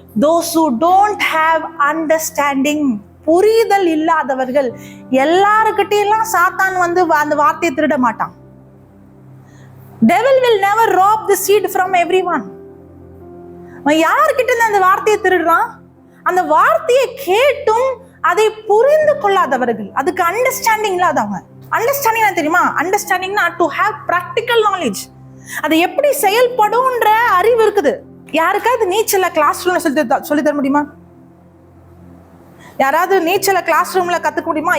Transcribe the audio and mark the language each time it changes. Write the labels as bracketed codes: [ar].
[en] Those who don't have understanding, [ta] புரிதல் இல்லாதவர்கள். எல்லாருக்கிட்டையும் சாத்தான் வந்து அந்த வார்த்தையை திருட மாட்டான். [en] Devil will never rob the seed from everyone. [ta] யாருக்கிட்ட அந்த வார்த்தையை திருடுறான்? அந்த வார்த்தையை கேட்டும் அதை புரிந்து கொள்ளாதவர்கள், அதுக்கு அண்டர்ஸ்டாண்டிங் இல்லாதவங்க. அண்டர்ஸ்டாண்டிங் தெரியுமா? அண்டர்ஸ்டாண்டிங்னா [en] To have practical knowledge. [ta] அது எப்படி செயல்படும்ன்ற அறிவு இருக்குது. யாருக்காவது நீச்சல கிளாஸ் ரூம்ல சொல்லி தர முடியுமா? யாராவது நீச்சல கிளாஸ் ரூம்ல கத்துக்க முடியுமா?